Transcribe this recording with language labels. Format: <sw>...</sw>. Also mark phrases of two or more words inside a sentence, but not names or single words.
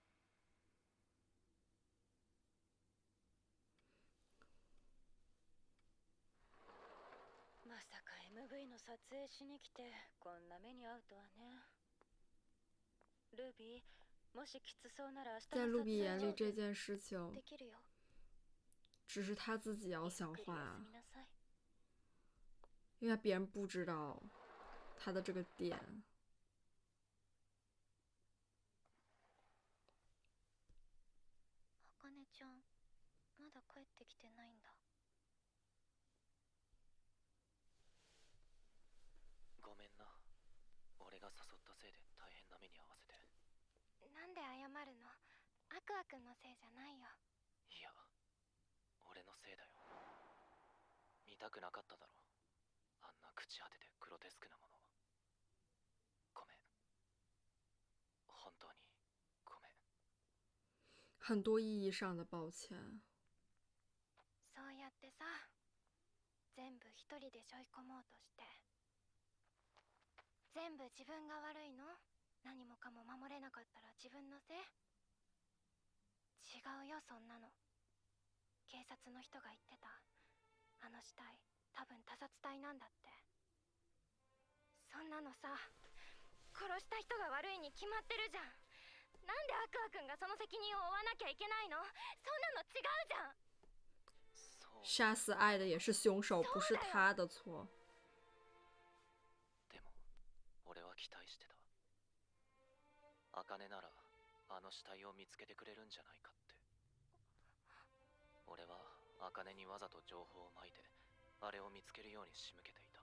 <ja>まさか MV の撮影しに来てこんな目に遭うとはね。ルビー、もしきつそうなら明日</ja> <zh>在</zh> <ja>の撮</ja> <zh>露比眼里，</zh> <ja>影</ja> <zh>这件事情</zh> <ja>できるよ。</ja> <zh>只是他自己要消</zh> <ja>ゆっくり</ja> <zh>化</zh> <ja>休みなさい。</ja> <zh>因为别人不知道他的这个点。</zh> <ja>あかねちゃん、まだ帰ってきてないんだ。ごめんな。俺が誘ったせいで大変な目に遭わせて。なんで謝るの？アクアくんのせいじゃないよ。いや、俺のせいだよ。見たくなかっただろ。あんな朽ち果ててグロテスクなもの。ごめん。本当にごめん。</ja> <zh>很多意义上的抱歉。</zh> <ja>そうやってさ、全部一人で背負い込もうとして。全部自分が悪いの？何もかも守れなかったら自分のせい？違うよ、そんなの。警察の人が言ってた。あの死体、多分他殺体なんだって。そんなのさ、殺した人が悪いに決まってるじゃん。なんでアクア君がその責任を負わなきゃいけないの？そんなの違うじゃん。</ja> <zh>杀死爱的也是凶手，不是他的错。</zh> <ja>でも俺は期待してた。茜ならあの死体を見つけてくれるんじゃないかって。俺は茜にわざと情報をまいてあれを見つけるように仕向けていた。</ja>